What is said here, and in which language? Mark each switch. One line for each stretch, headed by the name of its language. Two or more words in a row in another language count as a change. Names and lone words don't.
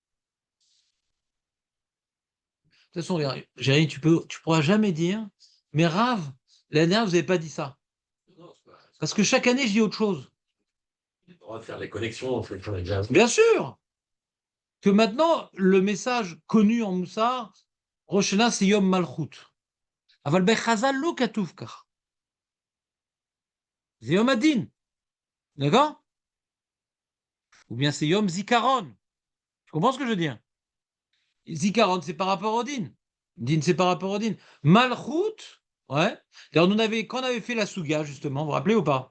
French: De toute façon, Jérémy, tu pourras jamais dire, mais Rav, l'année dernière, vous n'avez pas dit ça. Parce que chaque année, je dis autre chose. On va faire les connexions, on fait déjà. Bien sûr que maintenant, le message connu en Moussa, Rosh Hashanah, c'est
Hebrew: יום מלכות. אבל בחז"ל לא כתוב כך.
French: C'est
Hebrew: יום הדין.
French: D'accord? Ou bien c'est
Hebrew: יום זיכרון.
French: Tu comprends ce que je veux dire? Zikaron, c'est par rapport au Din. Din, c'est par rapport au Din. Malchut, ouais. D'ailleurs, quand on avait fait la Souga, justement, vous vous rappelez ou pas?